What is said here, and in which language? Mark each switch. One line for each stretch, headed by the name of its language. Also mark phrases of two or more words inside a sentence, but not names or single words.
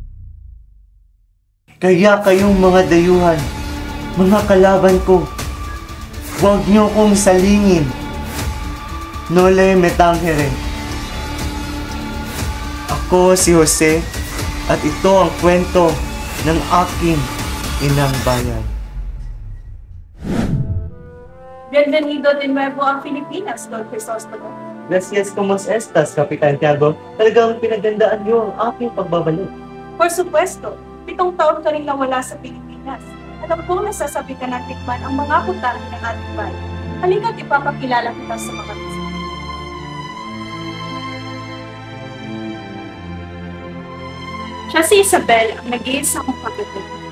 Filipino: Kaya kayong mga dayuhan, mga kalaban ko, huwag niyo kong salingin.
Latin: Nole me tangere.
Filipino: Ako si Jose at ito ang kwento ng aking inang bayan.
Spanish: Bienvenido de nuevo a Pilipinas, Don Crisostomo. Gracias, como estas,
Filipino: Kapitan Tiago. Talagang pinagandaan niyo ang aking pagbabalik.
Spanish: Por supuesto,
Filipino: 7 taon ka rin nawala sa Pilipinas. Alam kong nasasabi ka na tikman ang mga putahe ng ating bayan. Halika't ipapakilala kita sa mga bisita. Siya si Isabel, ang nag-iisa kong kapatid.